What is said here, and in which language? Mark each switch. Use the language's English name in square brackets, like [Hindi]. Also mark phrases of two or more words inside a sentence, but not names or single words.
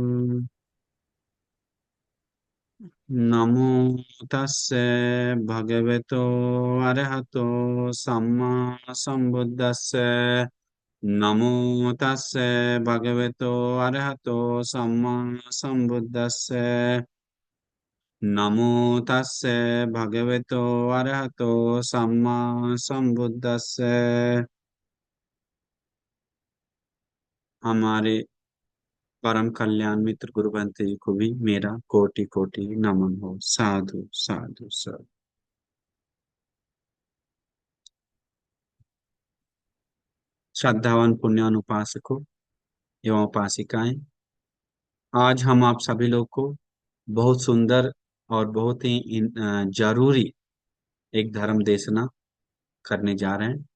[Pali] नमो तस्से भगवतो अरहतो सम्मा संबुद्दस्से। नमो तस्से भगवतो अरहतो सम्मा संबुद्दस्से। नमो तस्से भगवतो अरहतो सम्मा संबुद्दस्से। [Hindi] हमारे परम कल्याण मित्र गुरु बंते जी को भी मेरा कोटि कोटि नमन हो। [Pali] साधु साधु साधु। [Hindi] श्रद्धावान पुण्यान उपासकों एवं उपासिकाएं, आज हम आप सभी लोग को बहुत सुंदर और बहुत ही जरूरी एक धर्म देशना करने जा रहे हैं।